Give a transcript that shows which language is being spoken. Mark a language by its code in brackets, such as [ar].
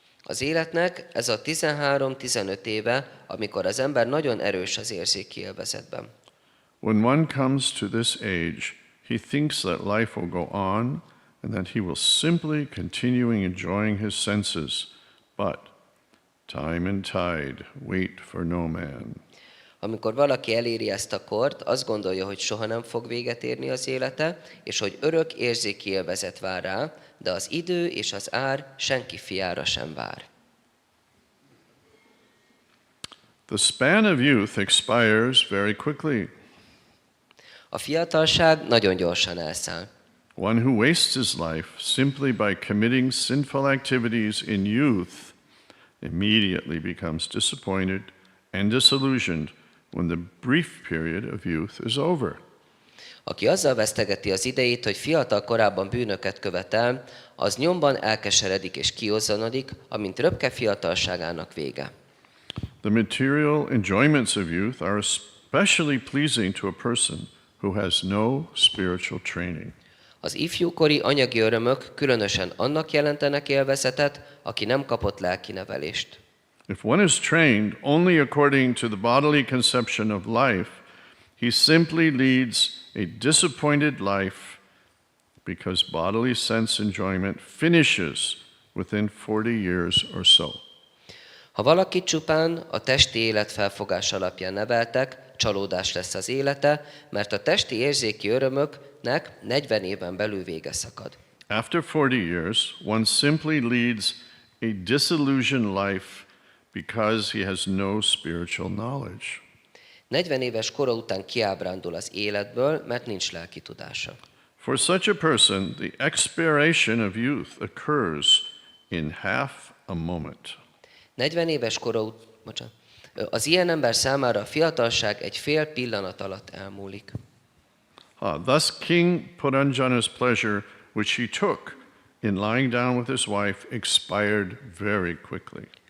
[hu] Az életnek ez a 13-15 éve, amikor az ember nagyon erős az érzéki élvezetben. [en] When one comes to this age, he thinks that life will go on and that he will simply continuing enjoying his senses, but time and tide wait for no man. [hu] Amikor valaki eléri ezt a kort, azt gondolja, hogy soha nem fog véget érni az élete, és hogy örök érzéki élvezet vár rá, de az idő és az ár senki fiára sem vár. [en] The span of youth expires very quickly. [hu] A fiatalság nagyon gyorsan elszáll. [en] One who wastes his life simply by committing sinful activities in youth immediately becomes disappointed and disillusioned when the brief period of youth is over. [hu] Aki azzal vesztegeti az idejét, hogy fiatal korában bűnöket követel, az nyomban elkeseredik és kiozzanodik, amint röpke fiatalságának vége. [en] The material enjoyments of youth are especially pleasing to a person who has no spiritual training. [hu] Az ifjúkori anyagi örömök különösen annak jelentenek élvezetet, aki nem kapott lelki nevelést. [en] If one is trained only according to the bodily conception of life, he simply leads a disappointed life because bodily sense enjoyment finishes within 40 years or so. [hu] Ha valaki csupán a testi élet felfogás alapján neveltek, csalódás lesz az élete, mert a testi érzéki örömöknek 40 éven belül vége szakad. [en] After 40 years, one simply leads a disillusioned life because he has no spiritual knowledge. [hu] 40 éves kora után kiábrándul az életből, mert nincs lelki tudása. [en] For such a person, the expiration of youth occurs in half a moment. [hu] 40 éves kora az ilyen ember számára a fiatalság egy fél pillanat alatt elmúlik. [en] Thus King Puranjana's pleasure, which he took in lying down with his wife, expired very quickly.